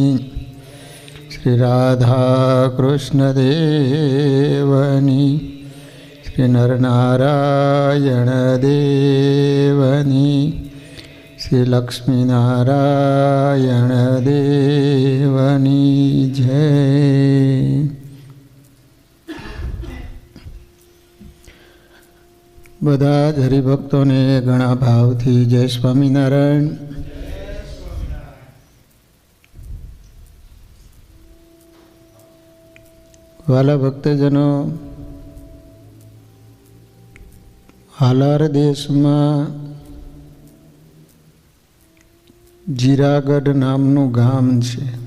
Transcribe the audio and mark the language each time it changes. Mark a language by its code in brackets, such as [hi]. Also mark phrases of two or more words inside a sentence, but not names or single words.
[gu] શ્રી રાધા કૃષ્ણ દેવની। શ્રી નરનારાયણ દેવની। શ્રી લક્ષ્મી નારાયણ દેવની જય। બધા જ હરિભક્તો ને ઘણા ભાવ થી જય સ્વામીનારાયણ। વ્હાલા ભક્તજનો, હાલાર દેશ મેં જીરાગઢ નામનું ગામ છે।